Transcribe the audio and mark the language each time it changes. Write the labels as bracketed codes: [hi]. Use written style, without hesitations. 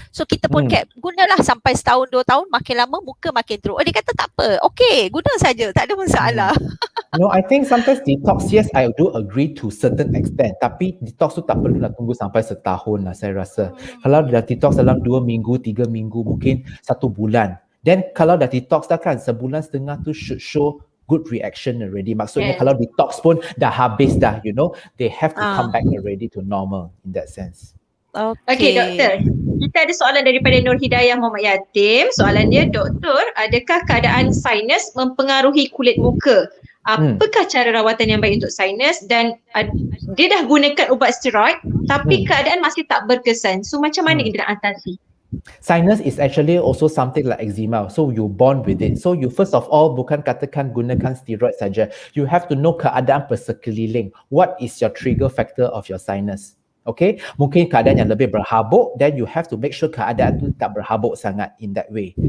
[ms] So kita pun gunalah sampai setahun 2 tahun, makin lama muka makin teruk. Dia kata tak apa, okay, guna saja, tak ada masalah. [en] No, I think sometimes detox, yes, I do agree to certain extent. [ms] Tapi detox tu tak perlu nak tunggu sampai setahun lah saya rasa. Kalau dah detox dalam 2 minggu, 3 minggu, mungkin 1 bulan. Then kalau dah detox dah kan, sebulan setengah tu [en] should show good reaction already. [ms] Maksudnya kalau detox pun dah habis dah, you know, [en] they have to come back already to normal in that sense. [ms] Okay, doktor. Kita ada soalan daripada Nur Hidayah Muhammad Yatim. Soalan dia, doktor, adakah keadaan sinus mempengaruhi kulit muka? Apakah cara rawatan yang baik untuk sinus, dan dia dah gunakan ubat steroid tapi keadaan masih tak berkesan. So macam mana kita nak atasi? [en] Sinus is actually also something like eczema. So you born with it. So you first of all [ms] bukan katakan gunakan steroid saja. [en] You have to know [ms] keadaan persekeliling. [en] What is your trigger factor of your sinus? Okay, [ms] mungkin keadaan yang lebih berhabuk, [en] then you have to make sure [ms] keadaan tu tak berhabuk sangat [en] in that way.